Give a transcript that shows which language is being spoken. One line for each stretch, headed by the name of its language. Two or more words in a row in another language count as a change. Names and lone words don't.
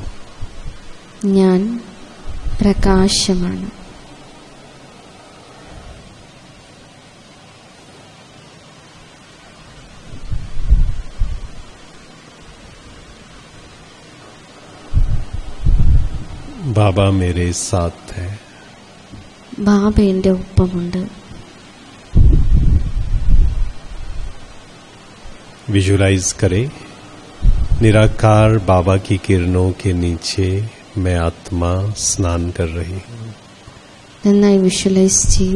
Malayalam: ഞാൻ പ്രകാശമാണ്.
Hindi: बाबा मेरे साथ है.
Malayalam: ബാബ എൻ്റെ ഒപ്പമുണ്ട്.
Hindi: विजुलाइज करें, निराकार बाबा की किरणों के नीचे मैं आत्मा स्नान कर रही हूँ.
Malayalam: നന്നായി വിഷ്വലൈസ് ചെയ്യൂ.